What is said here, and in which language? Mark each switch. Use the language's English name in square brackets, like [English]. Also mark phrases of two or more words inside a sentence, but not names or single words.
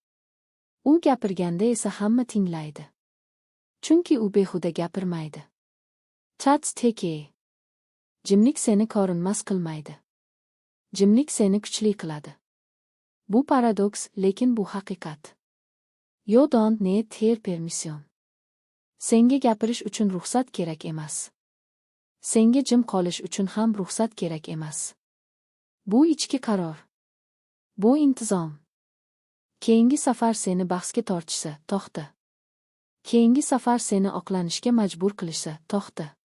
[Uzbek] U gapirganda esa hamma tinglaydi. Chunki u behuda gapirmaydi. Chats teki. Jimlik seni ko'rinmas qilmaydi. Jimlik seni kuchli qiladi. Bu paradoks, lekin bu haqiqat. [English] You don't need their permission. [Uzbek] Senga gapirish uchun ruxsat kerak emas. Senga jim qolish uchun ham ruxsat kerak emas. Bu ichki qaror. Bu intizom. Keyingi safar seni bahsga tortishsa, to'xta. Keyingi safar seni oqlanishga majbur qilishsa, to'xta.